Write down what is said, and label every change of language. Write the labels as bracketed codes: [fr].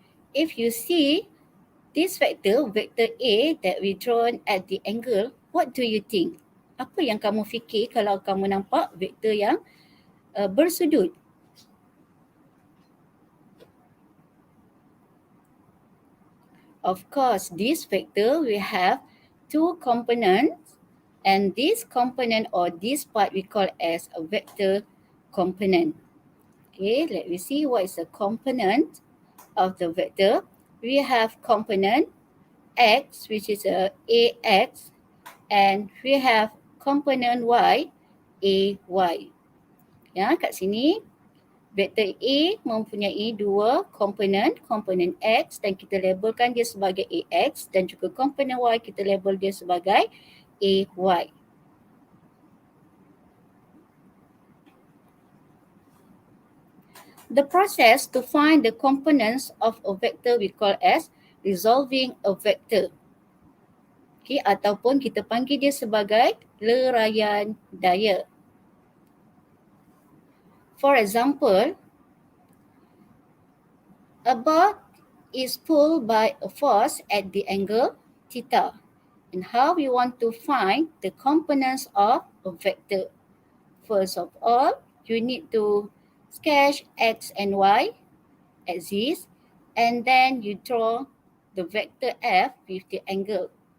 [en] If you see this vector, vector A that we drawn at the angle, what do you think? [ms] Apa yang kamu fikir kalau kamu nampak vektor yang bersudut? [en] Of course, this vector will have two components, and this component or this part we call as a vector component. Okay, let me see what is the component of the vector. We have component x, which is a ax, and we have component y, ay. [ms] Ya, kat sini vektor A mempunyai dua komponen, komponen X dan kita labelkan dia sebagai AX dan juga komponen Y kita label dia sebagai AY. [en] The process to find the components of a vector we call as resolving a vector. [ms] Okay, ataupun kita panggil dia sebagai leraian daya. [en] For example, a bar is pulled by a force at the angle theta. And how we want to find the components of a vector. First of all, you need to sketch x and y axis, and then you draw the vector f with the angle.